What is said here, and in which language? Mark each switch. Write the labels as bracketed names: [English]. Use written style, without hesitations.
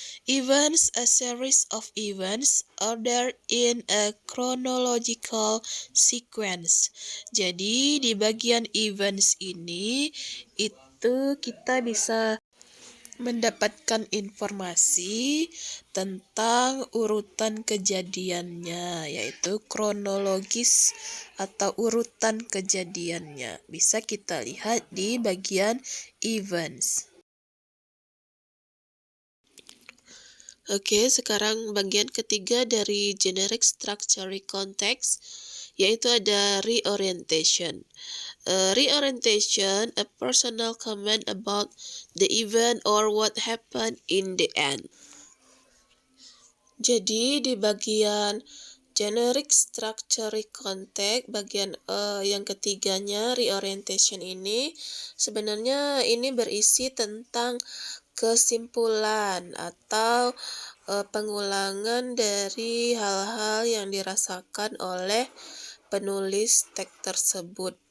[English] Events, a series of events ordered in a chronological sequence. [Indonesian] Jadi di bagian events ini itu kita bisa mendapatkan informasi tentang urutan kejadiannya, yaitu kronologis atau urutan kejadiannya. Bisa kita lihat di bagian events. Oke, sekarang bagian ketiga dari generic structure recount text, yaitu ada reorientation. [English] Reorientation, a personal comment about the event or what happened in the end. [Indonesian] Jadi di bagian generic structure recontact, bagian yang ketiganya reorientation ini, sebenarnya ini berisi tentang kesimpulan atau pengulangan dari hal-hal yang dirasakan oleh penulis teks tersebut.